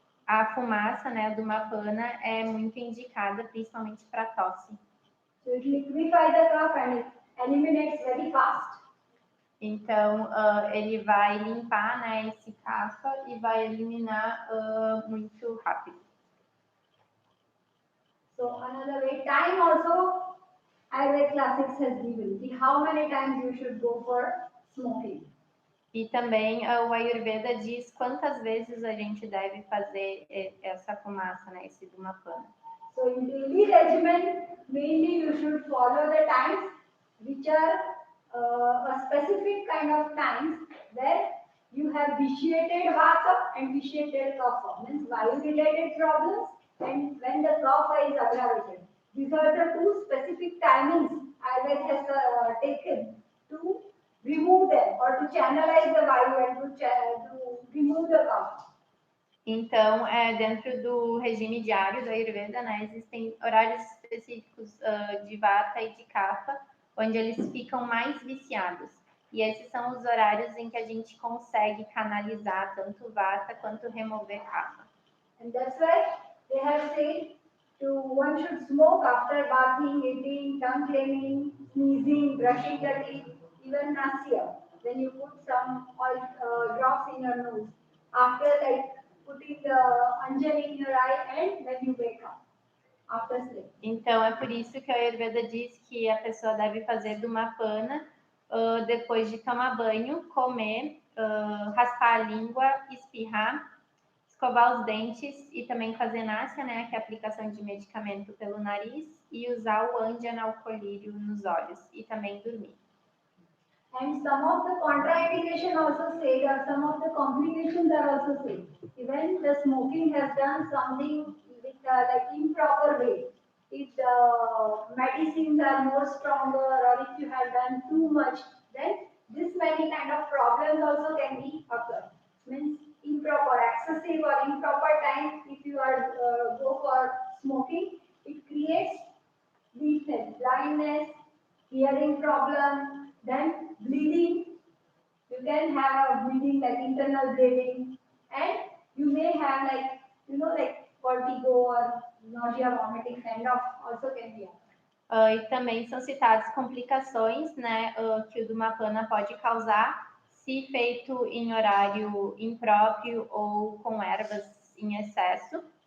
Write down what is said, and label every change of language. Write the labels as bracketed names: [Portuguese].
[Portuguese] a fumaça, né, do mapana é muito indicada, principalmente para tosse. [English] So it liquefies the cough and it eliminates very fast. [Portuguese] Então, ele vai limpar, né, esse cafa e vai eliminar muito rápido. [English] So another way, time also, Ayurveda classics has given. How many times you should go for smoking. [Portuguese] E também o Ayurveda diz quantas vezes a gente deve fazer essa fumaça, né, esse Dhumapana. [English] So in daily regimen, mainly you should follow the times which are a specific kind of times where you have vitiated vata and vitiated kapha, means vayu-related problems, and when the kapha is aggravated. These are the two specific timings Ayurveda has taken to remove them or to channelize the vayu and to remove the kapha. [Portuguese] Então, dentro do regime diário do Ayurveda, né, existem horários específicos de vata e de kapha, onde eles ficam mais viciados. E esses são os horários em que a gente consegue canalizar tanto vata quanto remover kapha. [English] And that's why they have said one should smoke after bathing, eating, tongue cleaning, sneezing, brushing the teeth, even nasya. Then you put some oil drops in your nose. After like putting the anjali in your eye and then you wake up after sleep. [Portuguese] Então é por isso que a Ayurveda diz que a pessoa deve fazer Dhumapana depois de tomar banho, comer, raspar a língua, espirrar, escovar os dentes e também fazer nasya, né, que é a aplicação de medicamento pelo nariz, e usar o andjana, o colírio, nos olhos e também dormir. [English] And some of the contraindication also said, or some of the complications are also said. Even the smoking has done something with like improper way. If the medicines are more stronger, or if you have done too much, then this many kind of problems also can be occur. Means improper, excessive or improper time. If you are go for smoking, it creates weakness, blindness, hearing problem. Then bleeding, you can have a bleeding like internal bleeding, and you may have like like vertigo or nausea, vomiting kind of also can be. [Portuguese] E também são citadas complicações, né, que o Dhumapana pode causar se feito em horário impróprio ou com ervas em excesso.